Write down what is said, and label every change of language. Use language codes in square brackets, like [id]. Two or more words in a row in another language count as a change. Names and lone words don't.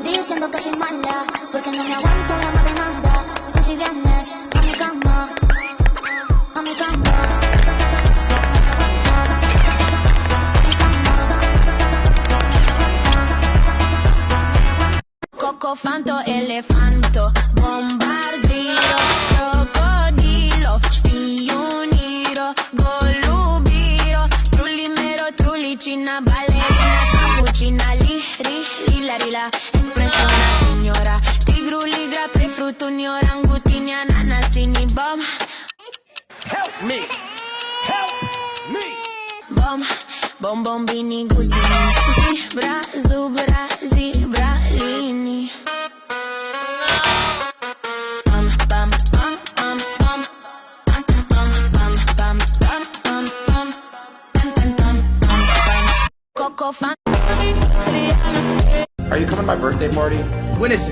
[es] diciendo que soy mala, porque no me aguanto drama de nada. Y si vienes a mi cama, a mi cama. [it] Coco fanto, elefanto, bombardiro, crocodilo, spioniro, golubiro, trullimero, trullicina, ballerina, cappuccina, lila, espressione signora, tigruli, grape, fruttuni, orangutini, ananasini, bom. [en] Help me! Help me! [it] Bom, bombini, gusini, zebra, zubra, zibralini. Coco fan. [en] Are you coming to my birthday party? When is it?